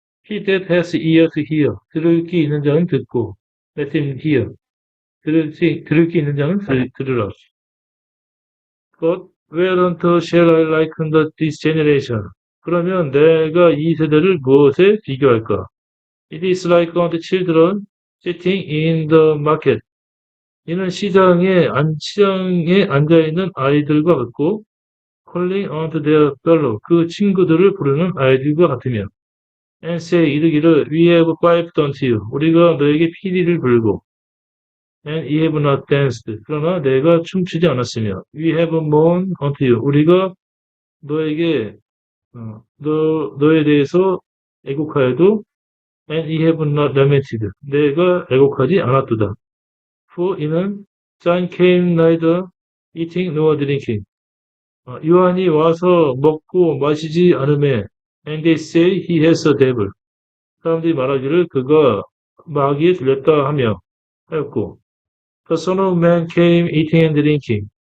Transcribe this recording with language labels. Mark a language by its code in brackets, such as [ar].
[en] He that has ear to hear. [ko] 들을 귀 있는 자는 듣고. [en] Let him hear. [ko] 들을 귀 있는 자는 들으라. [en] But whereunto shall I liken this generation? [ko] 그러면 내가 이 세대를 무엇에 비교할까? [en] It is like unto children sitting in the market. [ko] 이는 시장에 앉아있는 아이들과 같고, [en] calling unto their fellow, [ko] 그 친구들을 부르는 아이들과 같으며, and say, 이르기를, [en] we have piped unto you. [ko] 우리가 너에게 피리를 불고, [en] and ye have not danced. [ko] 그러나 내가 춤추지 않았으며, [en] we have mourned unto you. [ko] 우리가 너에게, 너에 대해서 애곡하여도, [en] and ye have not lamented. [ko] 내가 애곡하지 않았도다. [en] For 이는 John came neither eating nor drinking. [ko] 요한이 와서 먹고 마시지 않음에 [en] and they say he has a devil. [ko] 사람들이 말하기를 그가 마귀에 들렸다 하였고 [en] The Son of Man came eating and drinking.